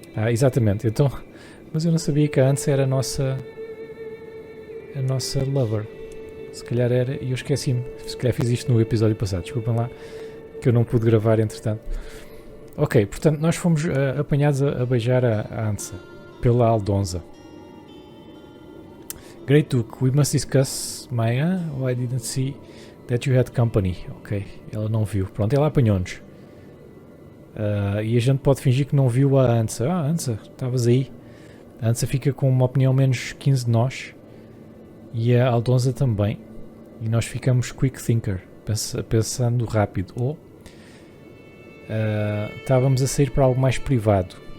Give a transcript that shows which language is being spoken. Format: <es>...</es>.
<pt>Exatamente. Então, mas eu não sabia que a Ansa era a nossa lover. Se calhar era e eu esqueci-me. Se calhar fiz isto no episódio passado. Desculpem lá que eu não pude gravar entretanto. Ok, portanto nós fomos apanhados a beijar a Ansa pela Aldonza.</pt> <en>Great Duke, we must discuss Maya. Oh, I didn't see that you had company.</en> <pt>Ok, ela não viu. Pronto, ela apanhou-nos. E a gente pode fingir que não viu a Ansa. Ansa, estavas aí. A Ansa fica com uma opinião menos 15 de nós. E a Aldonza também. E nós ficamos</pt> <en>quick thinker.</en> <pt>Pensando rápido. Ou estávamos a sair para algo mais privado.</pt>